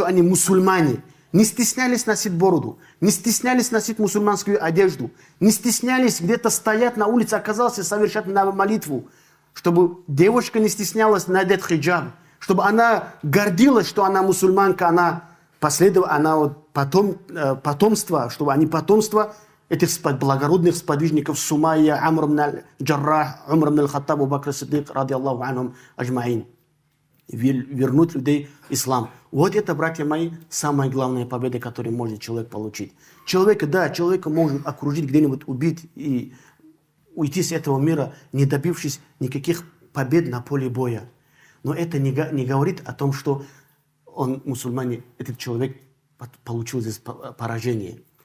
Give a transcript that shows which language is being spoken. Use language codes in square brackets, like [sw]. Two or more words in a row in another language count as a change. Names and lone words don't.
[ru] они мусульмане, не стеснялись носить бороду, не стеснялись носить мусульманскую одежду, не стеснялись где-то стоять на улице, оказался совершать молитву, чтобы девушка не стеснялась надеть хиджаб, чтобы она гордилась, что она мусульманка, она последовала, она вот потомство, чтобы они потомство этих благородных сподвижников Сумайя, Амр ибн аль-Джаррах, Умар ибн аль-Хаттаб, Абу Бакр ас-Сиддик, [ar] رضي الله عنهم أجمعين. [ru] Вернуть людей в ислам. Вот это, братья мои, самая главная победа, которую может человек получить. Человека может окружить, где-нибудь убить и уйти с этого мира, не добившись никаких побед на поле боя. Но это не говорит о том, что он, мусульмане, этот человек получил здесь поражение.